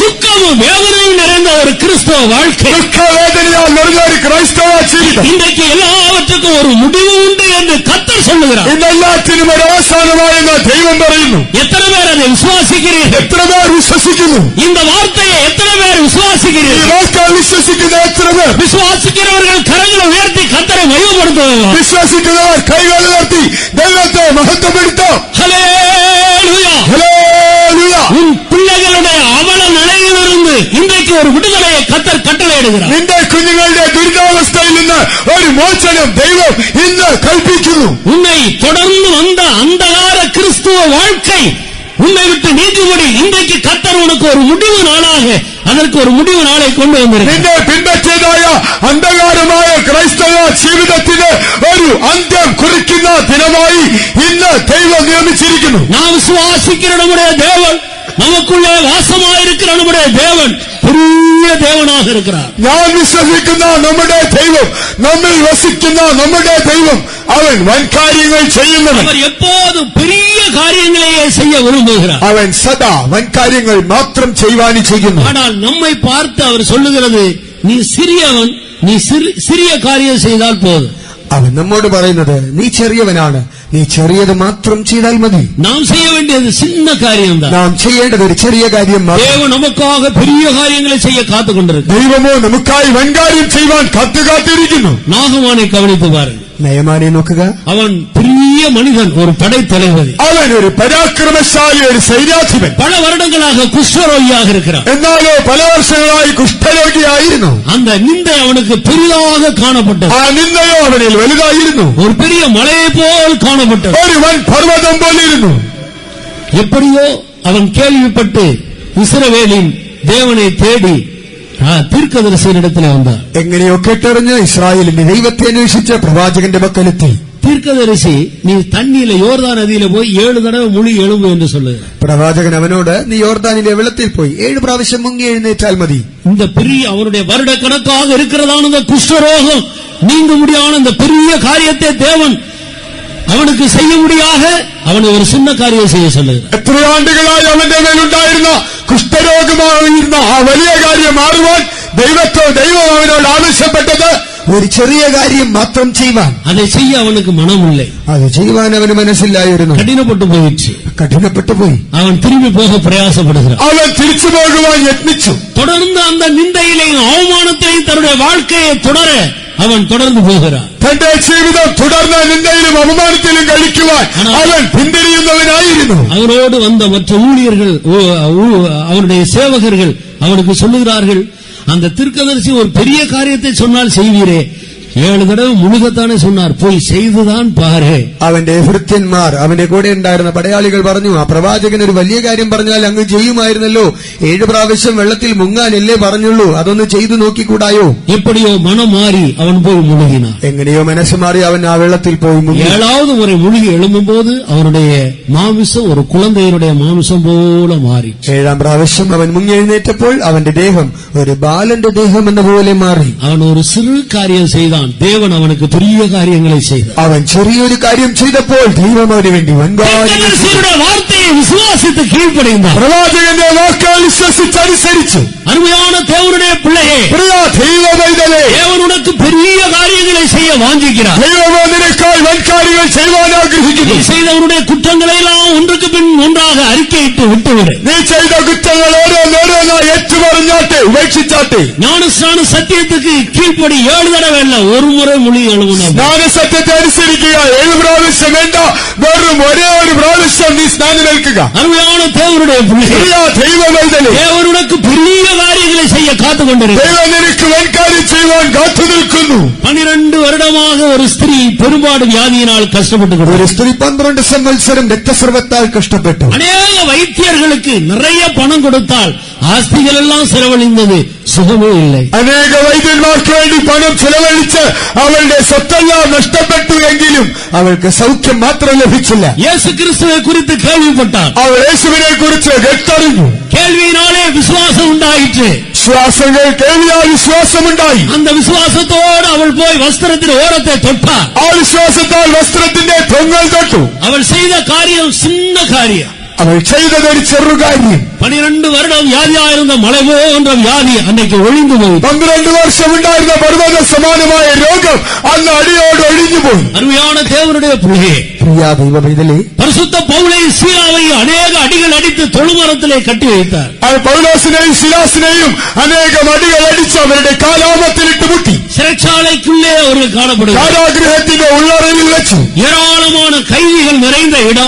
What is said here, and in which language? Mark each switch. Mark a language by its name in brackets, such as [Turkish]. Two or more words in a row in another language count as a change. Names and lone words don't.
[Tamil] துக்கமும் வேதனையும் நிறைந்த ஒரு கிறிஸ்தவ வாழ்க்கை, [Malayalam] ദുഃഖ വേദനയാൽ നിറഞ്ഞ ഒരു ക്രിസ്തവ ജീവിതം. [Tamil] இன்றைக்கு எல்லாவற்றுக்கும் ஒரு முடிவு உண்டு என்று கர்த்தர் சொல்லுகிறார். [Malayalam] ഈ എല്ലാത്തിനും ഒരു അവസാനമായി ദൈവം പറയുന്നു. [Tamil] எத்தனை பேர் அதை விசுவாசிக்கிறீர்கள்? [Malayalam] എത്ര പേർ വിശ്വസിക്കുന്നു? [Tamil] இந்த வார்த்தையை எத்தனை பேர் [Malayalam] ഈ [Tamil] விசுவாசிக்கிறீர்கள்? [Malayalam] വാക്ക് വിശ്വസിക്കുന്ന എത്ര പേർ? [Tamil] விசுவாசிக்கிறவர்கள் கரங்களை உயர்த்தி கர்த்தரை மகிமைப்படுத்துவார்கள். [Malayalam] വിശ്വസിക്കുന്നവർ കൈകൾ ഉയർത്തി ദൈവത്തെ മഹത്വപ്പെടുത്തും. [Tamil] ஹல்லேலூயா. [Malayalam] ഹല്ലേലൂയ. [Tamil] உன் பிள்ளைகளுடைய அவல நிலையிலிருந்து இன்றைக்கு ஒரு விடுதலையை கர்த்தர் கட்டளையிடுகிறார். [Malayalam] നിന്റെ കുഞ്ഞുങ്ങളുടെ ദുരിതാവസ്ഥയിൽ നിന്ന് ഒരു മോചനം ദൈവം ഇന്ന് കൽപ്പിക്കുന്നു. [Tamil] உன்னை தொடர்ந்து வந்த அந்தகார கிறிஸ்துவ வாழ்க்கை உன்னை விட்டு நீங்கும்படி இன்றைக்கு கர்த்தர் உனக்கு ஒரு முடிவு நாளாக அதற்கு ஒரு முடிவு நாளை கொண்டு வந்திருக்கிறார். [Malayalam] നിന്നെ പിൻപറ്റിയതായ അന്ധകാരമായ ക്രൈസ്തവ ജീവിതത്തിന് ഒരു അന്ത്യം കുറിക്കുന്ന ദിനമായി ഇന്ന് ദൈവം നിയമിച്ചിരിക്കുന്നു. [Tamil] நாம் விசுவாசிக்கிற நம்முடைய தேவன், நமக்குள்ளே வாசமாயிருக்கிற நம்முடைய தேவன் பெரிய தேவனாக இருக்கிறார். [Malayalam] ഞാൻ വിശ്വസിക്കുന്ന നമ്മുടെ ദൈവം, നമ്മിൽ വസിക്കുന്ന നമ്മുടെ ദൈവം, അവൻ വൻകാര്യങ്ങൾ ചെയ്യുന്നവൻ. [Tamil] அவர் எப்போதும் பெரிய காரியங்களையே செய்ய விரும்புகிறார். [Malayalam] അവൻ സദാ വൻകാര്യങ്ങൾ മാത്രം ചെയ്യുവാനും ചെയ്യുന്നു. [Tamil] ஆனால் நம்மை பார்த்து அவர் சொல்லுகிறது, நீ சிறியவன், நீ சிறிய காரியம் செய்தால் போதும். [Malayalam] അവൻ നമ്മോട് പറയുന്നത്, നീ ചെറിയവനാണ്, നീ ചെറിയത് മാത്രം ചെയ്താൽ മതി. [Tamil] நாம் செய்ய வேண்டியது சின்ன காரியம் தான். [Malayalam] നാം ചെയ്യേണ്ടത് ഒരു ചെറിയ കാര്യം മാത്രം. [Tamil] தேவன் நமக்காக பெரிய காரியங்களை செய்ய காத்துக் கொண்டிருக்கிறார். [Malayalam] ദൈവമോ നമുക്കായി വൻകാര്യം ചെയ്യുവാൻ കാത്തിരിക്കുന്നു. [Tamil] நாகமானை கவனித்து பாருங்கள். [Malayalam] നയമാനെ നോക്കുക. [Tamil] அவன் பெரிய மனிதன், ஒரு படைத்தலைவன். [Malayalam] അവൻ ഒരു പരാക്രമശാലി, ഒരു സൈന്യാധിപൻ. [Tamil] பல வருடங்களாக குஷ்டரோகியாக இருக்கிறான். [Malayalam] എന്നാലോ പല വർഷങ്ങളായി കുഷ്ഠരോഗിയായിരുന്നു. [Tamil] அந்த நிந்தை அவனுக்கு பெரிதாக காணப்பட்டது. [Malayalam] ആ നിന്ദയോ അവനിൽ വലുതായിരുന്നു. [Tamil] ஒரு பெரிய மலையை போல் காணப்பட்டது. [Malayalam] ഒരു വൻ പർവ്വതം പോലിരുന്നു. [Tamil] எப்படியோ அவன் கேள்விப்பட்டு இஸ்ரவேலின் தேவனை தேடி தீர்க்கதரிசியினிடத்தில் வந்தார். [Malayalam] എങ്ങനെയോ കേട്ടറിഞ്ഞ് ഇസ്രായേലിന്റെ ദൈവത്തെ അന്വേഷിച്ച പ്രവാചകന്റെ പക്കലെത്തി. [Tamil] தீர்க்கதரிசி, நீ தண்ணியில யோர்தான் நதியில போய் 7 தடவை முழி எழும்பு என்று சொல்லுகிறார். [Malayalam] പ്രവാചകൻ അവനോട്, നീ യോർദാനിലെ വെള്ളത്തിൽ പോയി 7 പ്രാവശ്യം മുങ്ങി എഴുന്നേറ്റാൽ മതി. [Tamil] இந்த பெரிய அவனுடைய வருட கணக்காக இருக்கிறதான இந்த குஷ்டரோகம் நீங்க முடியாத இந்த பெரிய காரியத்தை தேவன் அவனுக்கு செய்ய முடியாக அவனை ஒரு சின்ன காரியம் செய்ய சொல்லுகிறார். [Malayalam] എത്ര ആണ്ടുകളായി അവന്റെ മേലുണ്ടായിരുന്ന കുഷ്ഠരോഗമായിരുന്ന ആ വലിയ കാര്യം മാറുവാൻ ദൈവം അവനോട് ആവശ്യപ്പെട്ടത് ഒരു ചെറിയ കാര്യം മാത്രം ചെയ്യുവാൻ. [Tamil] அதை செய்ய அவனுக்கு மனம் இல்லை. [Malayalam] അത് ചെയ്യുവാൻ അവന് മനസ്സില്ലായിരുന്നു. [Tamil] கடினப்பட்டு போய் அவன் திரும்பி போக பிரயாசப்படுகிறான். [Malayalam] அவன் തിരിച്ചു പോകുവാൻ യത്നിച്ചു. [Tamil] தொடர்ந்து அந்த நிந்தையிலையும் அவமானத்திலையும் தன்னுடைய வாழ்க்கையை தொடர அவன் தொடர்ந்து போகிறான். [Malayalam] തന്റെ ജീവിതം തുടർന്ന് നിന്ദയിലും അപമാനത്തിലും കഴിക്കുവാൻ അവൻ പിന്തിരിയുന്നവനായിരുന്നു. [Tamil] அவரோடு வந்த மற்ற ஊழியர்கள், அவருடைய சேவகர்கள் அவனுக்கு சொல்லுகிறார்கள், அந்த தீர்க்கதரிசி ஒரு பெரிய காரியத்தை சொன்னால் செய்வீரே, 7 தடவை മുഴുകத்தானே சொன்னார், போய் செய்துதான் பாரு. [Malayalam] അവന്റെ ഭൃത്യന്മാർ, അവന്റെ കൂടെ ഉണ്ടായിരുന്ന പടയാളികൾ പറഞ്ഞു, ആ പ്രവാചകൻ ഒരു വലിയ കാര്യം പറഞ്ഞാൽ അങ്ങ് ചെയ്യുമായിരുന്നല്ലോ, 7 പ്രാവശ്യം വെള്ളത്തിൽ മുങ്ങാനല്ലേ പറഞ്ഞുള്ളൂ, അതൊന്ന് ചെയ്തു നോക്കിക്കൂടായോ? [Tamil] எப்படியோ மனம் மாறி அவன் போய் முழுகினான். [Malayalam] എങ്ങനെയോ മനസ്സ് മാറി അവൻ ആ വെള്ളത്തിൽ പോയി മുങ്ങി. [Tamil] 7வது முறை முழுகி எழும்பும்போது அவனுடைய மாமிசம் ஒரு குழந்தையுடைய மாமிசம் போல மாறி. [Malayalam] 7ാം പ്രാവശ്യം അവൻ മുങ്ങി എഴുന്നേറ്റപ്പോൾ അവന്റെ ദേഹം ഒരു ബാലന്റെ ദേഹം എന്ന പോലെ മാറി. [Tamil] அவன் ஒரு சிறு காரியம் செய்தான், தேவன் அவனுக்கு பெரிய காரியங்களை செய்தார். [Malayalam] അവൻ ചെറിയൊരു കാര്യം ചെയ്തപ്പോൾ ദൈവം അവന് വേണ്ടി [Tamil] தீர்க்கதரிசியுடைய வார்த்தையை விசுவாசித்து கீழ்ப்படிந்தான். [Malayalam] പ്രവാചകന്റെ വാക്കുകൾ വിശ്വസിച്ചനുസരിച്ചു. [Tamil] அருமையான தேவனுடைய பிள்ளையே, [Malayalam] പ്രിയ ദൈവമൈതലേ, [Tamil] தேவன் உனக்கு பெரிய காரியங்களை செய்ய வாஞ்சிக்கிறார். [Malayalam] ദൈവമോ നിനക്കായി വൻകാര്യങ്ങൾ ചെയ്യുവാൻ ആഗ്രഹിക്കുന്നു. [Tamil] நீ செய்தவனுடைய குற்றங்களை எல்லாம் ஒன்றுக்கு பின் ஒன்றாக அறிக்கையிட்டு விட்டுவிடு. [Malayalam] നീ ചെയ്ത കുറ്റങ്ങൾ ഓരോന്നോരോന്നായി ഏറ്റുപറഞ്ഞാട്ടെ, ഉപേക്ഷിച്ചാട്ടെ. [Tamil] ஞானஸ்நான சத்தியத்துக்கு கீழ்ப்படி 7 தடவை இல்ல, ஒரு முறை மொழி எழுவணும். [Malayalam] സ്നാനസത്യത്തെ അനുസരിക്കുക. 7 പ്രാവശ്യം വേണ്ട, വെറും ഒരേ ഒരു പ്രാവശ്യം നീ സ്നാനമേൽക്കുക. [Tamil] அருமையான தேவனுடைய பிள்ளையே, [Malayalam] ദൈവമൈതലേ, [Tamil] தேவன் உனக்கு பெரிய காரியங்களை செய்ய காத்துக் கொண்டிருக்கிறார். [Malayalam] ദൈവം നിനക്ക് വൻകാര്യം ചെയ്യുവാൻ കാത്തു നിൽക്കുന്നു. [Tamil] 12 வருடமாக ஒரு ஸ்திரீ பெரும்பாடு வியாதியினால் கஷ்டப்பட்டு [Malayalam] ഒരു സ്ത്രീ 12 സംവത്സരം രക്തസ്രവത്താൽ കഷ്ടപ്പെട്ടു. [Tamil] அநேக வைத்தியர்களுக்கு நிறைய பணம் கொடுத்தால் ஆஸ்திகள் எல்லாம் செலவழிந்தது, சுகமே இல்லை. [Malayalam] അനേക വൈദ്യന്മാർക്ക് വേണ്ടി പണം ചെലവഴിച്ച് അവളുടെ സ്വത്തെല്ലാം നഷ്ടപ്പെട്ടു എങ്കിലും അവൾക്ക് സൗഖ്യം മാത്രം ലഭിച്ചില്ല. [Tamil] இயேசு கிறிஸ்துவை குறித்து கேள்விப்பட்டார். [Malayalam] അവൾ യേശുവിനെ കുറിച്ച് കേട്ടറിഞ്ഞു. [Tamil] கேள்வியினாலே விசுவாசம் உண்டாயிற்று. [Malayalam] വിശ്വാസങ്ങൾ കേൾവിയാൽ വിശ്വാസമുണ്ടായി. [Tamil] அந்த விசுவாசத்தோடு அவள் போய் வஸ்திரத்தின் ஓரத்தை தொட்டார். [Malayalam] ആ വിശ്വാസത്താൽ വസ്ത്രത്തിന്റെ തൊങ്ങൽ തൊട്ടു. [Tamil] அவள் செய்த காரியம் சின்ன காரியம். [Malayalam] അവൾ ചെയ്തതൊരു ചെറുകാര്യം. [Tamil] 12 வருடம் வியாதியாயிருந்த மலை போன்ற வியாதி அன்னைக்கு ஒழிந்து போய் [Malayalam] 12 വർഷം ഉണ്ടായിരുന്ന പർവ്വത സമാനമായ രോഗം അന്ന് അടിയോട് ഒഴിഞ്ഞുപോയി. [Tamil] அருமையான தேவனுடைய பிள்ளையே, [Malayalam] പ്രിയ ദൈവമൈതലേ, [Tamil] பரிசுத்த பவுலையும் சீலாவையும் அநேக அடிகள் அடித்து தொழுமரத்திலே கட்டி வைத்தார். [Malayalam] പൗലോസിനെയും ശിലാസിനെയും അനേകം അടികൾ അടിച്ച് അവരുടെ കാലാമത്തിലിട്ട് മുട്ടി. [Tamil] சிறைச்சாலைக்குள்ளே அவர்கள் காணப்படுகிறார். [Malayalam] കാരാഗൃഹത്തിന്റെ ഉള്ളറയിൽ വെച്ചു. [Tamil] ஏராளமான கைதிகள் நிறைந்த இடம்,